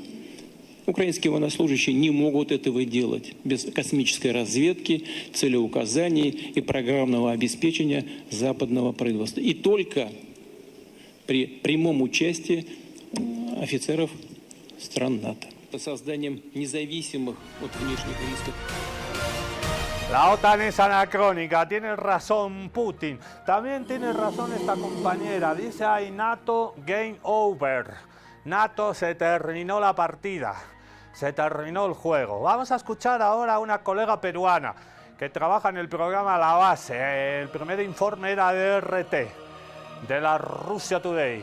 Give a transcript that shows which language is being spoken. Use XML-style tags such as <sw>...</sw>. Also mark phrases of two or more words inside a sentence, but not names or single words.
<ru>Украинские военнослужащие не могут этого делать без космической разведки, целеуказаний и программного обеспечения западного производства. И только при прямом участии офицеров стран НАТО. Созданием независимых от внешних рисков.</ru> <es>La OTAN es anacrónica, tiene razón Putin, también tiene razón esta compañera, dice ahí NATO</es> <en>game over,</en> <es>NATO se terminó la partida, se terminó el juego. Vamos a escuchar ahora a una colega peruana que trabaja en el programa La Base, el primer informe era de RT, de la Russia Today.</es>